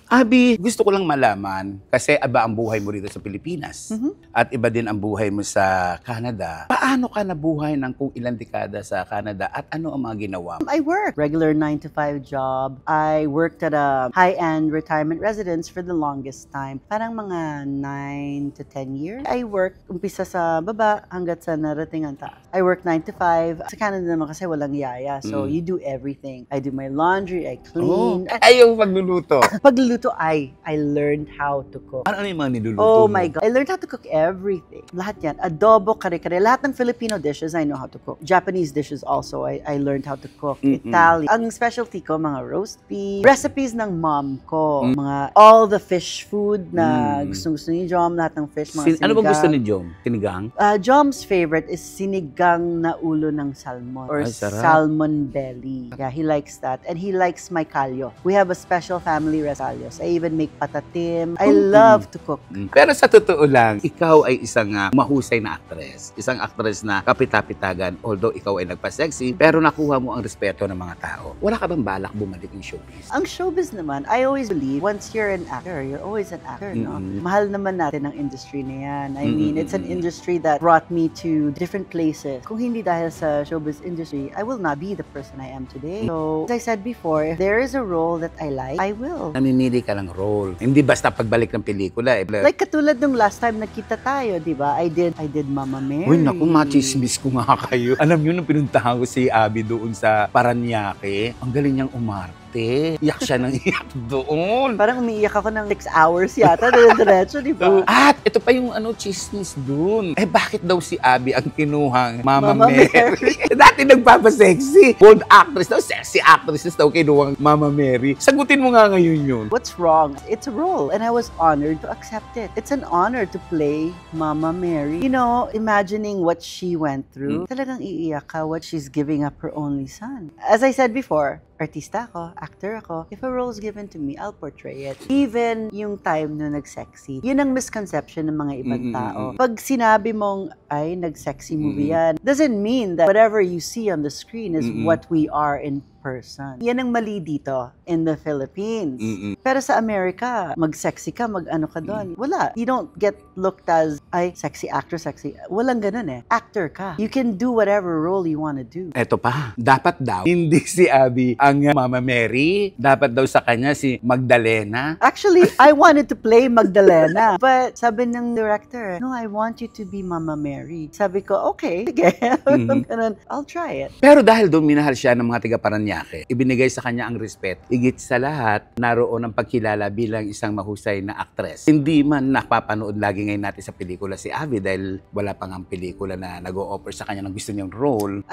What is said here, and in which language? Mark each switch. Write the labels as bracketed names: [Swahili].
[Filipino] Abby, gusto ko lang malaman, kasi iba ang buhay mo dito sa Pilipinas. At iba din ang buhay mo sa Canada. Paano ka nabuhay ng kung ilang dekada sa Canada at ano ang mga ginawa mo? [English] I work. Regular 9-to-5 job. I worked at a high-end retirement residence for the longest time. [Filipino] Parang mga 9 to 10 years. [English] I work, [Filipino] umpisa sa baba hanggat sa narating ang taas. [English] I work 9 to 5. [Filipino] Sa Canada naman kasi walang yaya. [English] So, you do everything. I do my laundry, I clean. [Filipino] Ayaw pagluluto. [English] Pagluluto, I learned how to cook. [Filipino] Ano yung mga niluluto [English] Oh [Filipino] mo? [English] my God. I learned how to cook everything. [Filipino] Lahat yan. [English] Adobo, kare-kare. Lahat ng Filipino dishes, I know how to cook. Japanese dishes also, I learned how to cook. [Filipino] Italian. Ang specialty ko, mga roast beef. Recipes ng mom ko. Mga [English] all the fish food [Filipino] na gusto ni Jom. Lahat ng fish, mga Ano bang gusto sinigang. ni Jom? Sinigang? [English] Jom's favorite is sinigang na ulo ng salmon or [Filipino] Ay, sarap. [English] salmon belly. Yeah, he likes that. And he likes my kalyo. We have a special family resalyos. I even make patatim. I love to cook. [Filipino] Pero sa totoo lang, ikaw ay isang mahusay na actress. Isang actress na kapita-pitagan, although ikaw ay nagpa-sexy, pero nakuha mo ang respeto ng mga tao. Wala ka bang balak bumalik ng showbiz? Ang showbiz naman, [English] I always believe, once you're an actor, you're always an actor, no? [Filipino] Mahal naman natin ang industry na yan. [English] I mean, it's an industry that brought me to different places. [Filipino] Kung hindi dahil sa [English] showbiz industry, I will not be the person I am today. So, as I said before, if there is a role that I like, I will. [Filipino] Namimili ka ng role. Hindi basta pagbalik ng pelikula. [English] Like [Filipino] katulad nung last time nakita tayo, di ba? [English] I did Mama Mary. [Filipino] Uy, naku, machismis ko nga kayo. Alam niyo, nung pinuntahan ko si Abby doon sa Paranaque, ang galing niyang umarte. Iyak siya ng iyak doon. Parang umiiyak ako ng 6 hours yata, diretso, di ba? At ito pa yung chismis doon. Bakit daw si Abby ang kinuhang Mama Mama Mary? Dati nagpapasexy. Bold actress daw, sexy actresses daw kinuhang Mama Mary. Sagutin mo nga ngayon yun. [English] What's wrong? It's a role, and I was honored to accept it. It's an honor to play Mama Mary. You know, imagining what she went through, [Filipino] talagang iiyak ka [English] what she's giving up her only son. As I said before, [Filipino] artista ako, [English] actor ako. If a role is given to me, I'll portray it. Even [Filipino] yung time na nag-sexy, yun ang misconception ng mga ibang tao. Pag sinabi mong, ay, nag-sexy movie yan, [English] doesn't mean that whatever you see on the screen is what we are in person. [Filipino] Yan ang mali dito [English] in the Philippines. [Filipino] Pero sa Amerika, mag-sexy ka, mag-ano ka doon. Wala. [English] You don't get looked as, ay, sexy actor, sexy. [Filipino] Walang ganun eh. Actor ka. [English] You can do whatever role you wanna do. [Filipino] Eto pa, dapat daw, hindi si Abby ang Mama Mary. Dapat daw sa kanya si Magdalena. [English] Actually, I wanted to play Magdalena. But [Filipino] sabi ng director, [English] no, I want you to be Mama Mary. [Filipino] Sabi ko, okay, sige. Ganun, I'll try it. Pero dahil doon minahal siya ng mga tiga Paranaque, ibinigay sa kanya ang respeto. Higit sa lahat, naroon ang pagkilala bilang isang mahusay na actress. Hindi man napapanood lagi ngayon natin sa pelikula si Abby dahil wala pang ang pelikula na nag-o-offer sa kanya ng gusto niyang role.